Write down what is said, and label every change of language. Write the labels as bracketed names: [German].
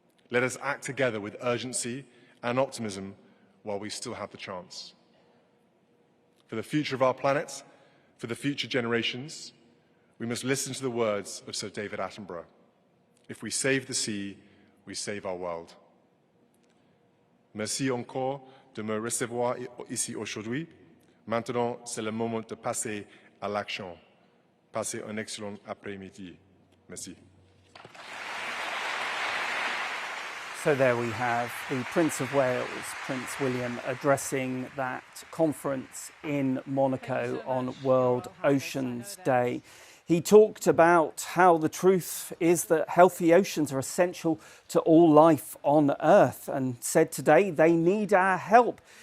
[English] Let us act together with urgency and optimism while we still have the chance. For the future of our planet, for the future generations, we must listen to the words of Sir David Attenborough. If we save the sea, we save our world. [French] Merci encore de me recevoir ici aujourd'hui. Maintenant, c'est le moment de passer à l'action. Passez un excellent après-midi. Merci. [English] So there we have the Prince of Wales, Prince William, addressing that conference in Monaco on World Oceans Day. He talked about how the truth is that healthy oceans are essential to all life on Earth, and said today they need our help.